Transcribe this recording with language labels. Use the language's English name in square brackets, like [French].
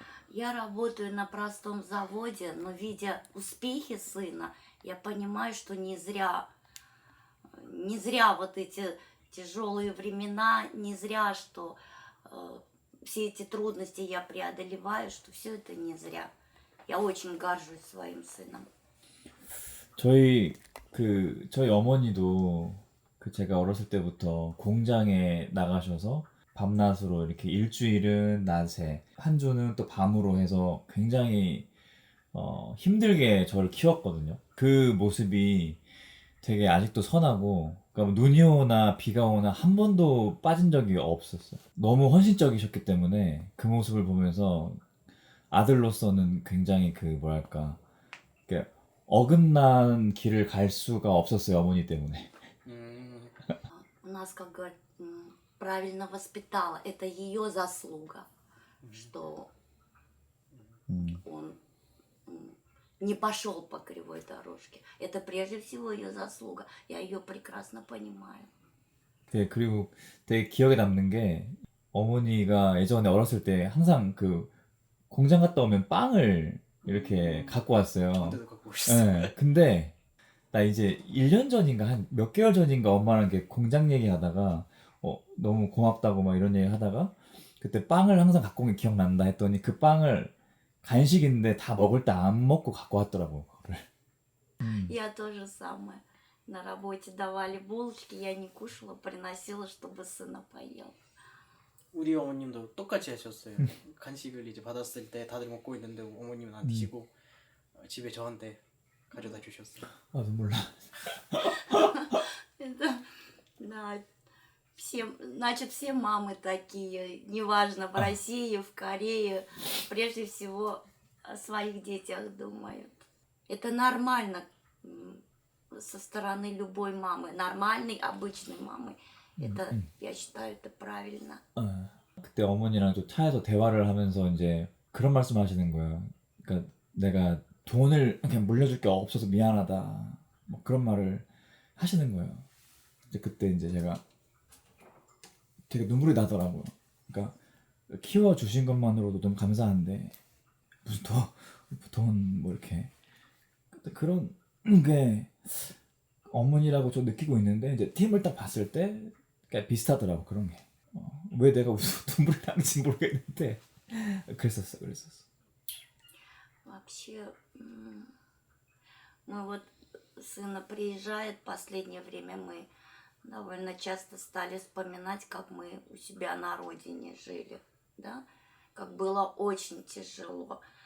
[Russian] Я работаю на простом заводе, но видя успехи сына, я понимаю, что не зря вот эти тяжелые времена, не зря, что все эти трудности я преодолеваю, что все это не зря. Я очень горжусь своим сыном. [Korean] 저희 어머니도 제가 어렸을 때부터 공장에 나가셔서 밤낮으로 이렇게 일주일은 낮에 한 주는 또 밤으로 해서 굉장히 힘들게 저를 키웠거든요. 그 모습이 되게 아직도 선하고 그러니까 눈이 오나 비가 오나 한 번도 빠진 적이 없었어요. 너무 헌신적이셨기 때문에 그 모습을 보면서 아들로서는 굉장히 뭐랄까 어긋난 길을 갈 수가 없었어요, 어머니 때문에. [Russian] У нас, как говорят, правильно воспитала. Это ее заслуга, что он не пошел по кривой дорожке. Это прежде всего ее заслуга. Я ее прекрасно понимаю. [Korean] 네, 그리고 되게 기억에 남는 게 어머니가 예전에 어렸을 때 항상 공장 갔다 오면 빵을 이렇게 갖고 왔어요. 네, 근데 나 이제 1년 전인가 한 몇 개월 전인가 엄마랑 이렇게 공장 얘기하다가 너무 고맙다고 막 이런 얘기 하다가 그때 빵을 항상 갖고 온 게 기억난다 했더니 그 빵을 간식인데 다 먹을 때 안 먹고 갖고 왔더라고 그거를. [Russian] Я тоже самое. На работе давали булочки, я не кушала, приносила, чтобы сына поел. [Korean] 우리 어머님도 똑같이 하셨어요. 간식을 이제 받았을 때 다들 먹고 있는데 어머님은 안 드시고 집에 저한테 가져다 주셨어요. 아 눈물 나. [Russian] Да, все мамы такие, неважно, в России, в Корее, прежде всего о своих детях думают. Это нормально со стороны любой мамы, нормальной, обычной мамы. Это, я считаю, это правильно. [Korean] 그때 어머니랑 또 차에서 대화를 하면서 이제 그런 말씀 하시는 거예요. 그러니까 내가 돈을 그냥 물려줄 게 없어서 미안하다. 뭐 그런 말을 하시는 거예요. 이제 그때 이제 제가 되게 눈물이 나더라고요. 그러니까 키워주신 것만으로도 너무 감사한데 무슨 돈 뭐 이렇게 그런 게 어머니라고 좀 느끼고 있는데 이제 팀을 딱 봤을 때 그러니까 비슷하더라고 그런 게. 왜 내가 무슨 눈물이 나는지 모르겠는데 그랬었어. [Russian] Вообще, мы вот сына приезжает, в последнее время мы довольно часто стали вспоминать, как мы у себя на родине жили, да, как было очень тяжело.